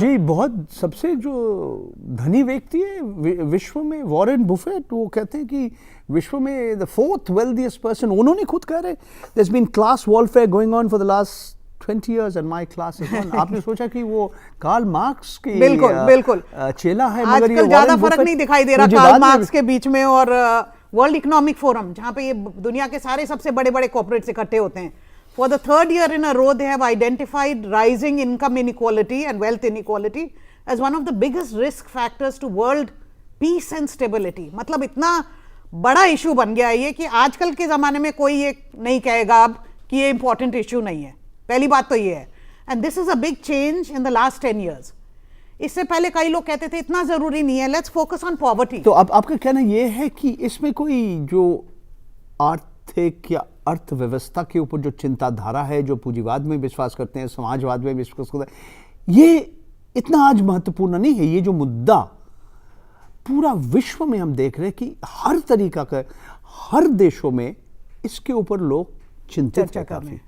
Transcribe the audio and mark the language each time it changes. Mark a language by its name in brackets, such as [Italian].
[Hindi] जी बहुत सबसे जो धनी व्यक्ति है विश्व में, वॉरेन बुफेट, वो कहते हैं कि विश्व में [English] the fourth wealthiest person, [Hindi] उन्होंने खुद कह रहे [English] There has been class warfare going on for the last 20 years and my class is one. [Hindi] आपने सोचा कि वो कार्ल मार्क्स की बिल्कुल चेला है, मगर ये ज्यादा फर्क नहीं दिखाई दे रहा कार्ल मार्क्स के बीच में और वर्ल्ड इकोनॉमिक फोरम, जहाँ पे ये दुनिया के सारे सबसे बड़े बड़े कॉर्पोरेट्स इकट्ठे होते हैं. [English] For the third year in a row, they have identified rising income inequality and wealth inequality as one of the biggest risk factors to world peace and stability. [Hindi] मतलब इतना बड़ा इशू बन गया है ये कि आजकल के ज़माने में कोई ये नहीं कहेगा अब कि ये इंपॉर्टेंट इशू नहीं है. पहली बात तो ये है. [English] And this is a big change in the last 10 years. [Hindi] इससे पहले कई लोग कहते थे इतना ज़रूरी नहीं है, [English] Let's focus on poverty. [Hindi] तो अब आपका कहना ये है कि इसमें कोई जो आर्थिक या अर्थव्यवस्था के ऊपर जो चिंताधारा है, जो पूंजीवाद में विश्वास करते हैं, समाजवाद में विश्वास करते हैं, ये इतना आज महत्वपूर्ण नहीं है. ये जो मुद्दा पूरा विश्व में हम देख रहे हैं कि हर तरीका का, हर देशों में इसके ऊपर लोग चिंतित हैं काफी.